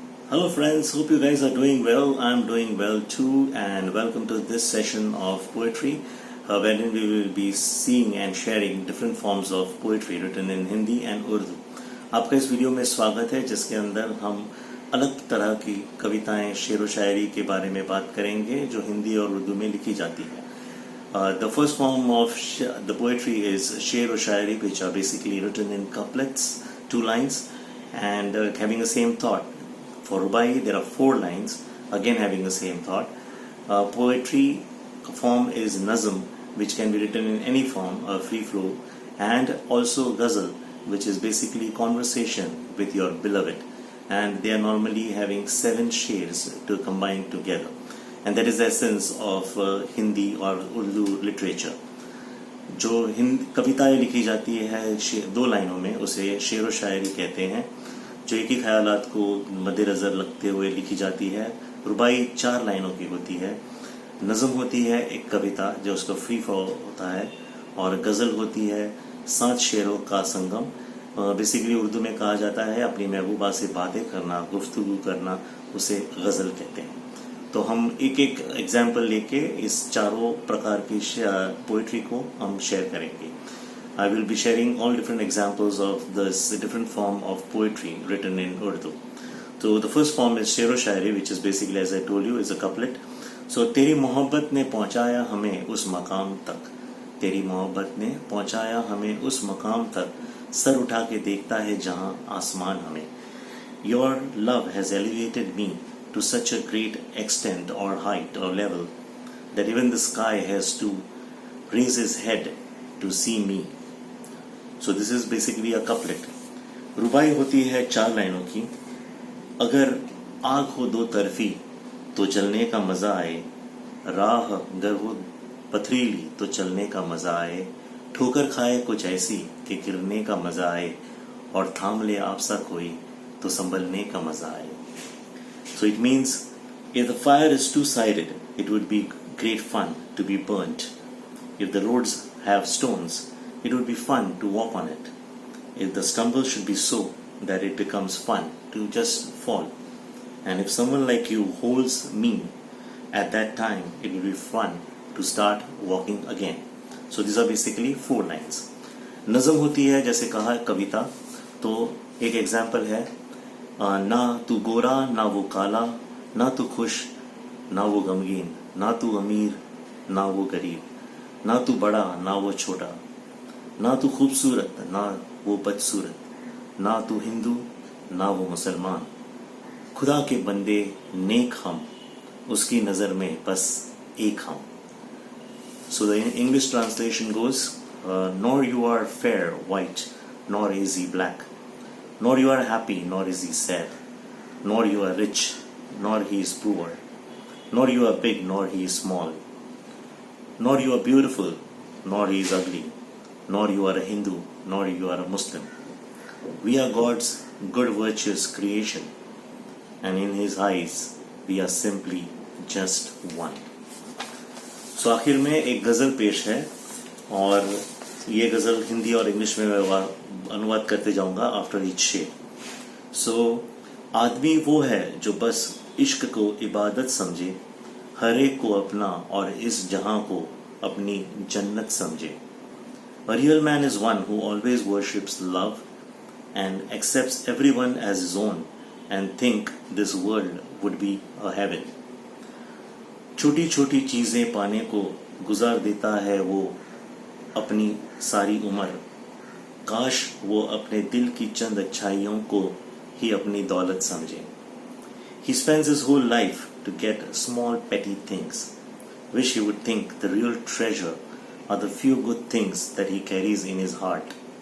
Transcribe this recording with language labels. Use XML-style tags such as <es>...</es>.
<en>Hello friends, hope you guys are doing well. I'm doing well too, and welcome to this session of poetry wherein we will be seeing and sharing different forms of poetry written in Hindi and Urdu.</en> <hi>आपका इस video में स्वागत है जिसके अंदर हम अलग तरह की कविताएं शेर व शायरी के बारे में बात करेंगे जो हिंदी और उर्दू में लिखी जाती है.</hi> <en>The first form of the poetry is sher व shayari, which are basically written in couplets, 2 lines, and having the same thought. For Rubai, there are 4 lines, again having the same thought. Poetry form is nazm, which can be written in any form, free flow, and also ghazal, which is basically conversation with your beloved. And they are normally having 7 shades to combine together. And that is the essence of Hindi or Urdu literature.</en> <hi>जो कविताएं लिखी जाती है 2 लाइनों में उसे शेर व शायरी कहते हैं, जो एक ही ख्यालात को मद्देनजर रखते हुए लिखी जाती है. रुबाई 4 लाइनों की होती है. नज़म होती है एक कविता जो उसका फ्री फ्लो होता है, और गज़ल होती है 7 शेरों का संगम. बेसिकली उर्दू में कहा जाता है अपनी महबूबा से बातें करना, गुफ्तगू करना, उसे गज़ल कहते हैं. तो हम एक एक एग्जाम्पल लेके इस चारों प्रकार की पोइट्री को हम शेयर करेंगे.</hi> <en>I will be sharing all different examples of this different form of poetry written in Urdu. So the first form is sher व shayari, which is basically, as I told you, is a couplet.</en> <hi>So तेरी मोहब्बत ने पहुंचाया हमें उस मकाम तक, तेरी मोहब्बत ने पहुंचाया हमें उस मकाम तक, सर उठा के देखता है जहां आसमान हमें.</hi> <en>Your love has elevated me to such a great extent or height or level that even the sky has to raise his head to see me. So this is basically a couplet.</en> <hi>रुबाई होती है 4 लाइनों की. अगर आग हो 2 तरफी तो चलने का मजा आए, राह अगर हो पथरीली तो चलने का मजा आए, ठोकर खाए कुछ ऐसी कि गिरने का मजा आए, और थाम ले आपसा कोई तो संभलने का मजा आए.</hi> <en>So it means if the fire is two-sided, it would be great fun to be burnt. If the roads have stones, it would be fun to walk on it. If the stumble should be so that it becomes fun to just fall, and if someone like you holds me at that time, it will be fun to start walking again. So these are basically 4 lines.</en> <hi>नज़म होती है जैसे कहा कविता. तो एक example है, ना तू गोरा ना वो काला, ना तू खुश ना वो गमगीन, ना तू अमीर ना वो गरीब, ना तू बड़ा ना वो छोटा, ना तू खूबसूरत ना वो बदसूरत, ना तू हिंदू ना वो मुसलमान, खुदा के बंदे नेक हम, उसकी नज़र में बस एक हम.</hi> <en>So the English translation goes, nor you are fair white, nor is he black, nor you are happy, nor is he sad, nor you are rich, nor he is poor, nor you are big, nor he is small, nor you are beautiful, nor he is ugly, nor you are a Hindu, nor you are a Muslim. We are God's good virtuous creation, and in his eyes we are simply just one.</en> <hi>So आखिर में एक गज़ल पेश है, और ये गज़ल हिंदी और English में मैं अनुवाद करते जाऊंगा</hi> <en>after each</en> <hi>शेर. सो आदमी वो है जो बस इश्क को इबादत समझे, हर एक को अपना और इस जहां को अपनी जन्नत समझे.</hi> <en>A real man is one who always worships love and accepts everyone as his own and think this world would be a heaven.</en> <hi>छोटी छोटी चीजें पाने को गुजार देता है वो अपनी सारी उम्र, काश वो अपने दिल की चंद अच्छाइयों को ही अपनी दौलत समझे.</hi> <en>He spends his whole life to get small petty things. Wish he would think the real treasure are the few good things that he carries in his heart.</en>